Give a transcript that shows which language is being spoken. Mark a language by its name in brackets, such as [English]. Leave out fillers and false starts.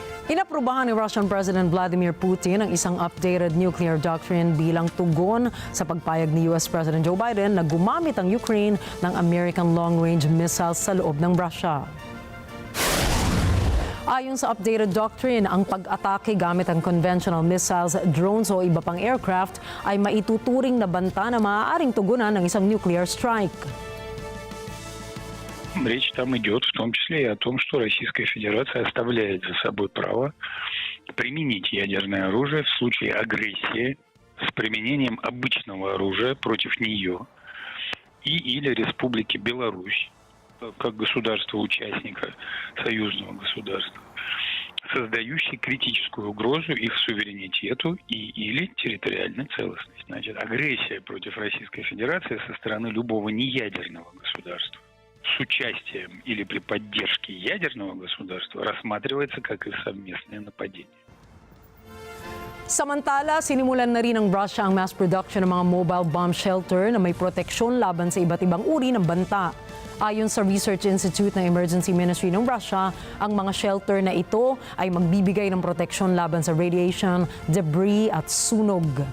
[Filipino] Inaprubahan ni Russian President Vladimir Putin ang isang updated nuclear doctrine bilang tugon sa pagpayag ni US President Joe Biden na gumamit ang Ukraine ng American long-range missiles sa loob ng Russia. Ayon sa updated doctrine, ang pag-atake gamit ang conventional missiles, drones o iba pang aircraft ay maituturing na banta na maaaring tugunan ng isang nuclear strike. [Russian] Речь там идет в том числе и о том, что Российская Федерация оставляет за собой право применить ядерное оружие в случае агрессии с применением обычного оружия против нее или Республики Беларусь, как государства-участника союзного государства, создающий критическую угрозу их суверенитету или территориальной целостности. Значит, агрессия против Российской Федерации со стороны любого неядерного государства с участием или при поддержке ядерного государства рассматривается как и совместное нападение. [Filipino] Samantala, sinimulan na rin ng Russia ang mass production ng mga mobile bomb shelter na may proteksyon laban sa iba't ibang uri ng banta. Ayon sa Research Institute ng Emergency Ministry ng Russia, ang mga shelter na ito ay magbibigay ng proteksyon laban sa radiation, debris at sunog.